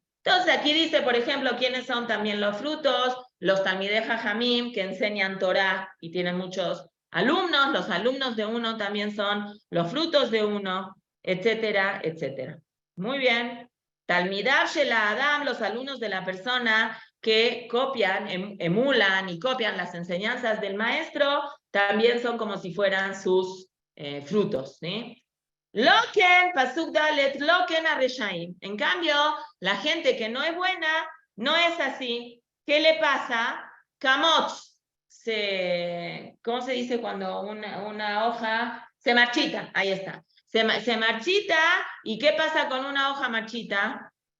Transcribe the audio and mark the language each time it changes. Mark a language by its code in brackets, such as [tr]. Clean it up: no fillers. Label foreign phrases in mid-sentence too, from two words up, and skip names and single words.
[es] Entonces aquí dice, por ejemplo, quiénes son también los frutos, los [he] תלמידי חכמים, [es] que enseñan Torah y tienen muchos alumnos, los alumnos de uno también son los frutos de uno, etcétera, etcétera. Muy bien. [he] תלמידיו של אדם, [es] los alumnos de la persona que copian, emulan y copian las enseñanzas del maestro, también son como si fueran sus frutos, ¿sí? [he] לא כן, פסוק ד', לא כן הרשעים. [es] En cambio, la gente que no es buena, no es así. ¿Qué le pasa? Kamotz, ¿cómo se dice cuando una hoja se marchita? Ahí está. Se marchita, ¿y qué pasa con una hoja marchita?